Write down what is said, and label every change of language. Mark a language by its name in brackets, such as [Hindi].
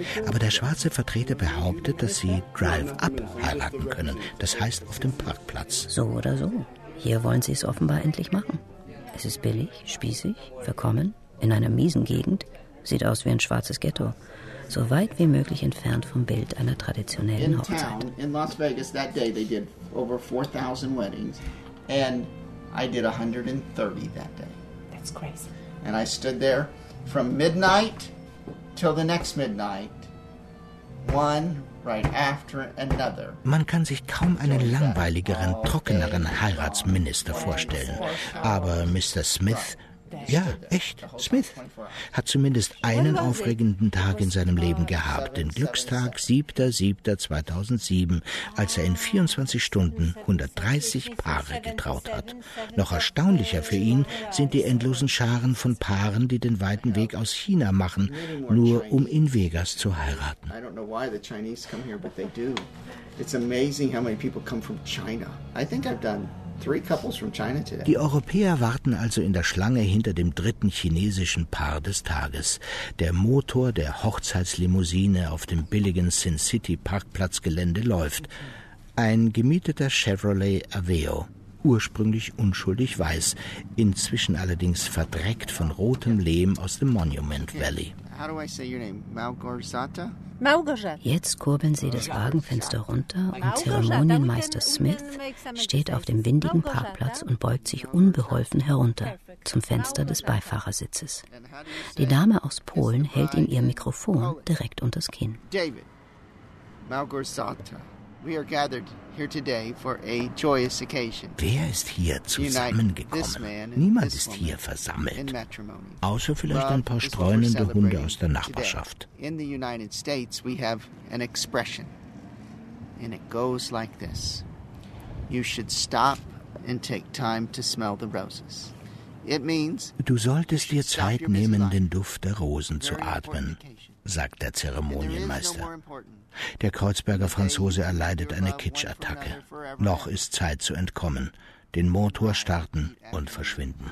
[German] Aber der schwarze Vertreter behauptet, dass sie Drive-Up heiraten können, das heißt auf dem Parkplatz. So oder so. Hier wollen sie es offenbar endlich machen. Es ist billig, spießig, verkommen, in einer miesen Gegend, sieht aus wie ein schwarzes Ghetto. So weit wie möglich entfernt vom Bild einer traditionellen Hochzeit. [English] In town, in Las Vegas, that day they did over 4,000 weddings. And I did 130 that day. It's crazy. And I stood there from midnight till the next midnight, one right after another. [German] Man kann sich kaum einen langweiligeren, trockeneren Heiratsminister vorstellen. Aber Mr. Smith, ja, echt, Smith, hat zumindest einen aufregenden Tag in seinem Leben gehabt, den Glückstag 7.7.2007, als er in 24 Stunden 130 Paare getraut hat. Noch erstaunlicher für ihn sind die endlosen Scharen von Paaren, die den weiten Weg aus China machen, nur um in Vegas zu heiraten. [English] I don't know why the Chinese come here, but they do. It's amazing how many people come from China. I think I've done three couples from China today. [German] Die Europäer warten also in der Schlange hinter dem dritten chinesischen Paar des Tages. Der Motor der Hochzeitslimousine auf dem billigen Sin City Parkplatzgelände läuft. Ein gemieteter Chevrolet Aveo, ursprünglich unschuldig weiß, inzwischen allerdings verdreckt von rotem Lehm aus dem Monument Valley. [English] How do I say your name? Malgorzata? [German] Jetzt kurbeln sie das Wagenfenster runter und Zeremonienmeister Smith steht auf dem windigen Parkplatz und beugt sich unbeholfen herunter zum Fenster des Beifahrersitzes. Die Dame aus Polen hält ihm ihr Mikrofon direkt unters Kinn. [English] David, Malgorzata, we are gathered here today for a joyous occasion. [German] Wer ist hier zusammengekommen? Niemand ist hier versammelt. Außer vielleicht ein paar streunende Hunde aus der Nachbarschaft. [English] In the United States we have an expression and it goes like this. You should stop and take time to smell the roses. It means [German] du solltest dir Zeit nehmen, den Duft der Rosen zu atmen, sagt der Zeremonienmeister. Der Kreuzberger Franzose erleidet eine Kitschattacke. Noch ist Zeit zu entkommen, den Motor starten und verschwinden.